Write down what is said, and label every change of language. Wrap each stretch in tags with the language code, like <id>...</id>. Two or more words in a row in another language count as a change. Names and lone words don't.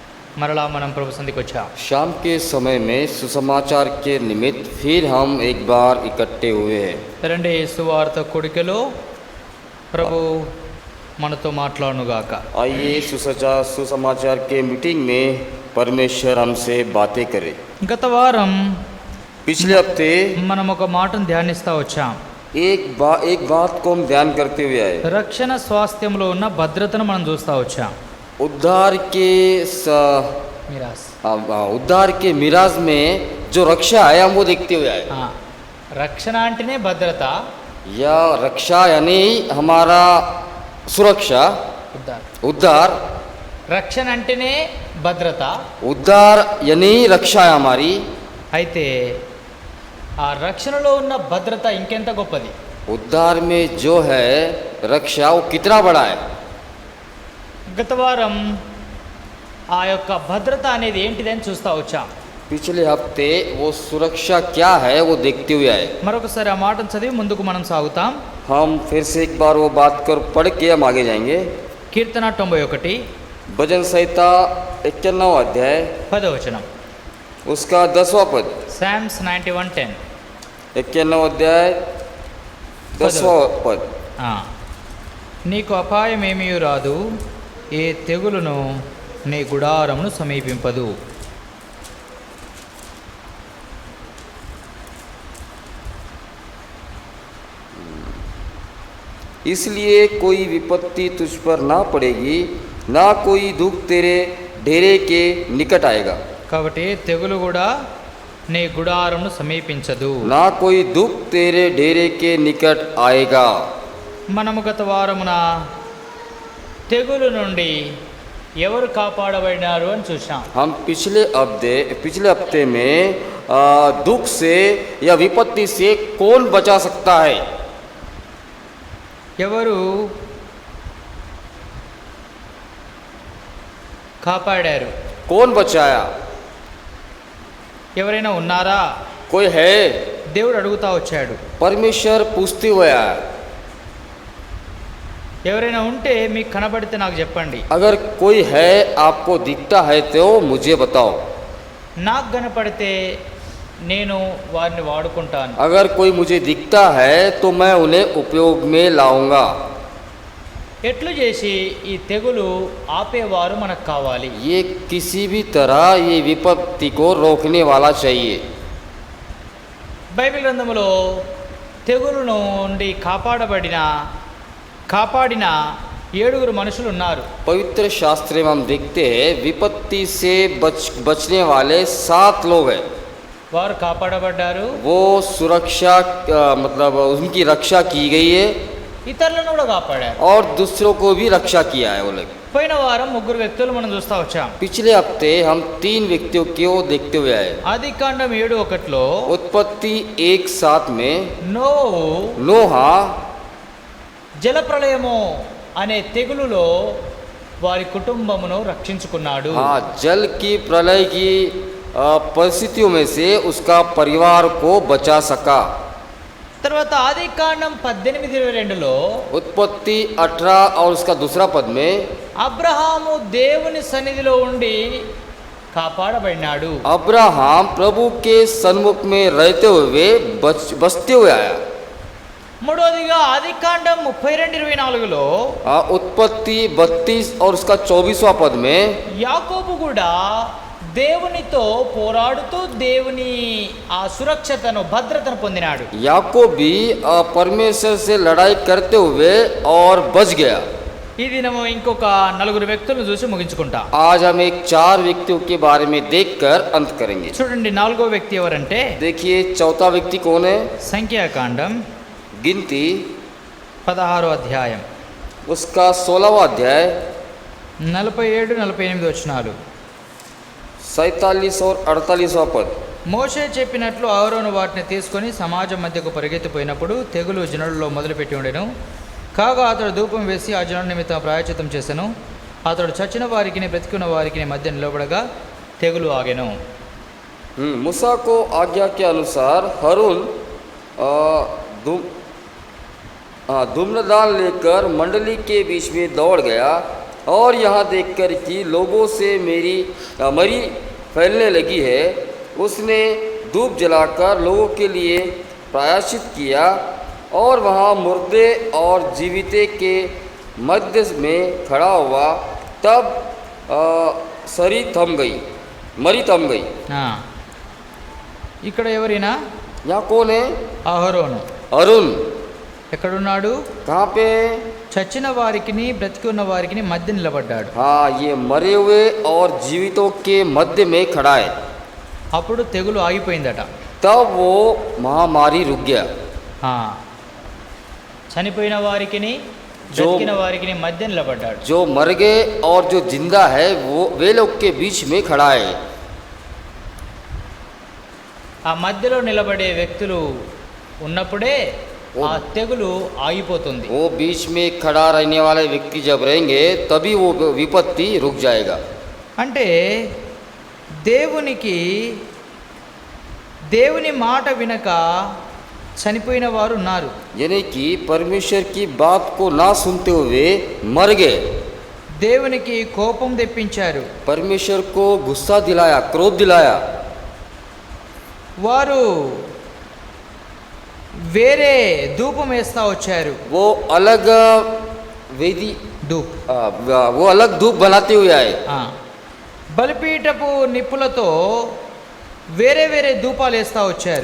<te>మరలా మనం ప్రభు సంధికి వచ్చాం.</te> <hi>शाम के समय में सुसमाचार के निमित्त फिर हम एक बार इकट्ठे हुए हैं।</hi> <te>రండి సువార్త కొడికలో ప్రభు మనతో మాట్లాడునుగాక.</te> <hi>आइए सुसमाचार के मीटिंग में परमेश्वर हमसे बातें करे।</hi> <te>గత వారం</te> <hi>पिछले हफ्ते</hi> <te>మనం ఒక మాటను ధ్యానిస్తా వచ్చాం.</te> <hi>एक बात को हम ध्यान करते हुए आए।</hi> <te>రక్షణ స్వాస్థ్యంలో ఉన్న భద్రతను మనం చూస్తా వచ్చాం.</te> <hi>उद्धार के</hi> <te>మిరాస్</te> <hi>उद्धार के मिराज में जो रक्षा है हम वो देखते हुए आए।</hi> <te>రక్షణ అంటేనే భద్రత,</te> <hi>या रक्षा यानी हमारा सुरक्षा, उद्धार</hi> <te>రక్షణ అంటేనే భద్రత,</te> <hi>उद्धार यानी रक्षा है हमारी।</hi> <te>అయితే ఆ రక్షణలో ఉన్న భద్రత ఇంకెంత గొప్పది.</te> <hi>उद्धार में जो है रक्षा वो कितना बड़ा है।</hi> <te>గత వారం ఆ యొక్క భద్రత అనేది ఏంటిదని చూస్తా వచ్చాం.</te> <hi>पिछले हफ्ते वो सुरक्षा क्या है वो देखते हुए आए।</hi> <te>మరొకసారి ఆ మాటను చదివి ముందుకు మనం సాగుతాం.</te> <hi>हम फिर से एक बार वो बात कर पढ़ के हम आगे जाएंगे।</hi> <te>కీర్తన 91</te> <hi>भजन संहिता 91 अध्याय</hi> <te>10వ వచనం.</te> <hi>उसका 10वां पद।</hi> <te>సామ్స్ 91:10.</te> <hi>91 अध्याय 10वां पद।</hi> <te>నీకు అపాయం ఏమీ రాదు, ఏ తెగులును నీ గుడారమును సమీపింపదు.</te> <hi>इसलिए कोई विपत्ति तुझ पर ना पड़ेगी, ना कोई दुख तेरे डेरे के निकट आएगा।</hi> <te>కాబట్టి తెగులు కూడా నీ గుడారమును సమీపించదు.</te> <hi>ना कोई दुख तेरे डेरे के निकट आएगा।</hi> <te>మనము గత వారమున తెగులు నుండి ఎవరు కాపాడబడినారు అని చూసాం.</te> <hi>हम पिछले हफ्ते में दुख से या विपत्ति से कौन बचा सकता है।</hi> <te>ఎవరు కాపాడారు?</te> <hi>कौन बचाया?</hi> <te>ఎవరైనా ఉన్నారా?</te> <hi>कोई है?</hi> <te>దేవుడు అడుగుతా వచ్చాడు.</te> <hi>परमेश्वर पूछते हुए आया।</hi> <te>ఎవరైనా ఉంటే మీకు కనబడితే నాకు చెప్పండి.</te> <hi>अगर कोई है आपको दिखता है तो मुझे बताओ।</hi> <te>నాకు కనపడితే నేను వారిని వాడుకుంటాను.</te> <hi>अगर कोई मुझे दिखता है तो मैं उन्हें उपयोग में लाऊंगा।</hi> <te>ఎట్లు చేసి ఈ తెగులు ఆపేవారు మనకు కావాలి.</te> <hi>ये किसी भी तरह ये विपत्ति को रोकने वाला चाहिए।</hi> <te>బైబిల్ గ్రంథములో తెగులు నుండి కాపాడిన 7 మనుషులు ఉన్నారు.</te> <hi>पवित्र शास्त्र में हम देखते हैं विपत्ति से बचने वाले 7 लोग हैं।</hi> <te>వారు కాపాడబడ్డారు.</te> <hi>वो सुरक्षा मतलब उनकी रक्षा की गई है</hi> <te>ఇతరులను కూడా కాపాడారు.</te> <hi>और दूसरों को भी रक्षा किया है वो लोग।</hi> <te>పోయిన వారం 3 వ్యక్తులు మనం చూస్తా వచ్చాం.</te> <hi>पिछले हफ्ते हम 3 व्यक्तियों को देखते हुए आए।</hi> <te>ఆదికాండం 7:1</te> <hi>उत्पत्ति 1:7 में</hi> <te>నోహా జలప్రళయము అనే తెగులులో వారి కుటుంబమును రక్షించుకున్నాడు.</te> <hi>जल की प्रलय की परिस्थितियों में से उसका परिवार को बचा सका।</hi> <te>తర్వాత ఆదికాండం 18:22</te> <hi>उत्पत्ति 18 और उसका दूसरा पद में</hi> <te>అబ్రహాము దేవుని సన్నిధిలో ఉండి కాపాడబడినాడు.</te> <hi>अब्राहम प्रभु के सन्मुख में रहते हुए बचते हुए आया।</hi> <te>మూడోదిగా ఆదికాండం 32:24</te> <hi>उत्पत्ति 32 और उसका 24वां पद में</hi> <te>యాకోబు కూడా దేవునితో పోరాడుతూ దేవుని ఆ సురక్షతను భద్రతను పొందినాడు.</te> <hi>याकूब भी परमेश्वर से लड़ाई करते हुए और बच गया।</hi> <te>ఈ దినము ఇంకొక 4 వ్యక్తులను చూసి ముగించుకుంటా.</te> <hi>आज हम एक 4 व्यक्तियों के बारे में देखकर अंत करेंगे।</hi> <te>చూడండి, 4వ వ్యక్తి ఎవరంటే,</te> <hi>देखिए चौथा व्यक्ति कौन है।</hi> <te>సంఖ్యాకాండం</te> <hi>गिनती</hi> <te>16వ అధ్యాయం</te> <hi>उसका 16वां अध्याय</hi> <te>47-48 వచనాలు.</te> <hi>47 और 48वां पद।</hi> <te>మోషే చెప్పినట్లు అహరోను వాటిని తీసుకొని సమాజం మధ్యకు పరిగెత్తిపోయినప్పుడు తెగులు జనులలో మొదలుపెట్టి ఉండెను. కాగా అతడు ధూపం వేసి ఆ జనుల నిమిత్తం ప్రాయశ్చిత్తం చేసెను. అతడు చచ్చిన వారికి బ్రతికున్న వారికి మధ్య నిలబడగా తెగులు ఆగెను.</te> <hi>मूसा को आज्ञा के अनुसार हारून धूम्रदान लेकर मंडली के बीच में दौड़ गया और यहाँ देखकर कि लोगों से मेरी मरी फैलने लगी है, उसने धूप जलाकर लोगों के लिए प्रायश्चित किया और वहाँ मुर्दे और जीविते के मध्य में खड़ा हुआ। तब मरी थम गई।</hi> <te>ఆ. ఇక్కడ ఎవరైనా</te> <hi>यहाँ कौन है?</hi> <te>అహరోను</te> <hi>अरुण।</hi> <te>ఎక్కడున్నాడు?</te> <hi>कहाँ पे?</hi> <te>చచ్చిన వారికిని బ్రతికి ఉన్న వారికిని మధ్య నిలబడ్డాడు.</te> <hi>हाँ, ये मरे हुए और जीवितों के मध्य में खड़ा है।</hi> <te>అప్పుడు తెగులు ఆగిపోయిందట.</te> <hi>तब वो महामारी रुक गया। ఆ.</hi> <te>చనిపోయిన వారికిని బ్రతికిన వారికిని మధ్య నిలబడ్డాడు.</te> <hi>जो मर गए और जो जिंदा है वे लोग के बीच में खड़ा है।</hi> <te>ఆ మధ్యలో నిలబడే వ్యక్తులు ఉన్నప్పుడే ఆ తెగులు ఆగిపోతుంది.</te> <hi>वो बीच में खड़ा रहने वाले व्यक्ति जब रहेंगे तभी वो विपत्ति रुक जाएगा।</hi> <te>అంటే దేవుని మాట వినక చనిపోయిన వారు ఉన్నారు.</te> <hi>यानी कि परमेश्वर की बात को ना सुनते हुए मर गए।</hi> <te>దేవునికి కోపం తెప్పించారు.</te> <hi>परमेश्वर को गुस्सा दिलाया, क्रोध दिलाया।</hi> <te>వారు వేరే ధూపం వేస్తా వచ్చారు.</te> <hi>वो अलग वेदी ధూప్ वो अलग धूप बनाते हुए आए।</hi> <te>బలిపీఠపు నిప్పులతో వేరే వేరే ధూపాలు వేస్తా వచ్చారు.</te>